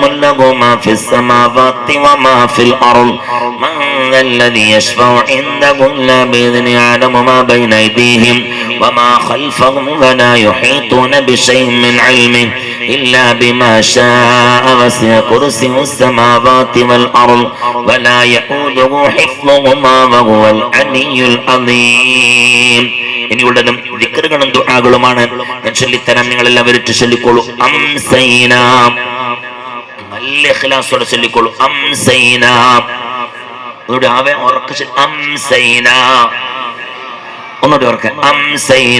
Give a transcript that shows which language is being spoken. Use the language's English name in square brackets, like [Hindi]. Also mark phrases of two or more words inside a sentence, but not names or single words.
[Arabic] له ما في السماوات وما في الأرض من ذا الذي يشفع عنده إلا بإذنه يعلم ما بين أيديهم وما خلفهم ولا يحيطون بشيء من علمه إلا بما شاء وسع كرسيه السماوات والأرض ولا يؤوده حفظهما وهو العلي العظيم. [Malayalam] ഇനിയുള്ളതും ദിക്റുകളും ദുആകളുമാണ്. ഞാൻ ചൊല്ലിത്തരാം, നിങ്ങൾ എല്ലാവരും ചൊല്ലിക്കോളൂ. അംസൈന, നല്ല ഇഖ്ലാസോടെ ചൊല്ലിക്കോളൂ. അംസൈന, ഒന്നുകൂടി ആവേ ഉറക്കെ അംസൈന, ഒന്നുകൂടി ഉറക്കെ അംസൈന.